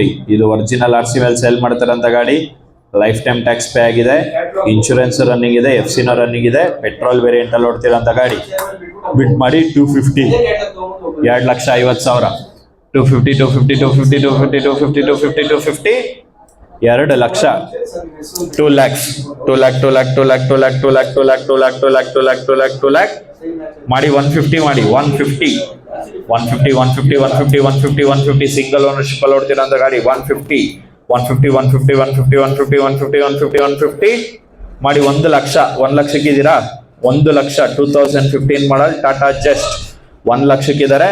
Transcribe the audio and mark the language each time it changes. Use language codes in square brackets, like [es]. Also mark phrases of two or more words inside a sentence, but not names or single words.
[kn] ಇದು ಒರಿಜಿನಲ್ RC ಮೇಲೆ ಸೇಲ್ ಮಾಡ್ತಾರಂತ ಗಾಡಿ. [en] life time tax pay [kn] ಆಗಿದೆ, [en] insurance running [kn] ಇದೆ, FC ರನ್ನಿಂಗ್ ಇದೆ, [en] petrol variant [kn] ಅಲ್ಲಿ ಓಡ್ತಿರೋಂಥ ಗಾಡಿ. ಬಿಟ್ ಮಾಡಿ 250, 2,50,000. 250, 250, 250, 250, 250, 250, 250, 2 ಲಕ್ಷ. 2 lakhs, 2 lakh, 2 lakh, 2 lakh, 2 lakh, 2 lakh, 2 lakh, 2 lakh, 2 lakh, 2 lakh, 2 lakh, 2 lakh ಮಾಡಿ 150 ಮಾಡಿ 150, 150, 150, 150, 150, 150 [en] single ownership [kn] ಅಲ್ಲಿ ಓಡ್ತಿರೋಂಥ ಗಾಡಿ. 150, 150, 150, 150, 150, 150, 150, 150 ಮಾಡಿ 1 ಲಕ್ಷ. 1 ಲಕ್ಷಕ್ಕಿದ್ದೀರಾ? 1 ಲಕ್ಷ. 2015 ಮಾಡಲ್ ಟಾಟಾ ಜಸ್ಟ್ 1 ಲಕ್ಷಕ್ಕಿದ್ದಾರೆ.